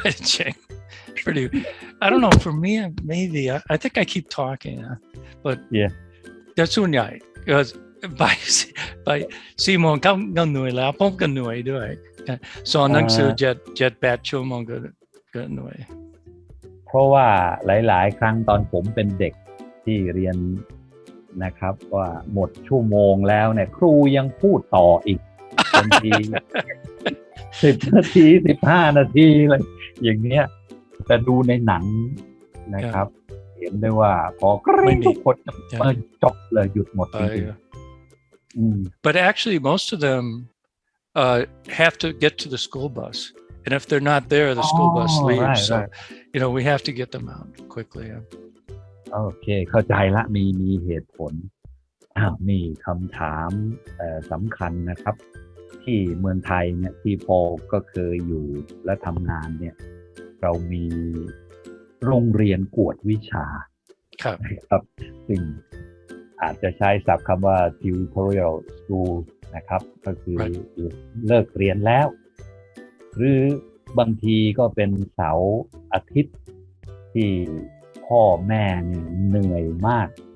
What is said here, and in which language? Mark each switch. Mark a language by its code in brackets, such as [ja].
[th] จริง [en] pretty I don't know for me maybe I think I keep talking but yeah [th] แต่ส่วนใหญ่บ่าย 4 โมงก็เหนื่อยแล้วผมก็เหนื่อยด้วยสอนหนังสือ7-8 ชั่วโมงก็เหนื่อย เพราะว่าหลายๆครั้งตอนผมเป็นเด็กที่เรียนนะครับว่าหมดชั่วโมงแล้วเนี่ยครูยังพูดต่ออีกบางที10 นาที15 นาทีอะไรอย่างเงี้ยแต่ดูในหนังนะครับเห็นได้ว่าพอกริ่งทุกคนจบเลยหยุดหมดจริง [en] ๆ But actually most of them have to get to the school bus and if they're not there the school bus leaves so we have to get them out quickly [th] โอเคเข้าใจละมีเหตุผลนี่คำถามสำคัญนะครับที่เมืองไทยเนี่ยที่พอก็เคยอยู่และทำงานเนี่ยเรามี โรงเรียนกวดวิชาครับซึ่งอาจจะใช้ศัพท์คำว่า tutorial school นะครับก็คือเลิกเรียนแล้วหรือบางทีก็เป็นเสาร์อาทิตย์ที่พ่อแม่เนี่ยเหนื่อยมาก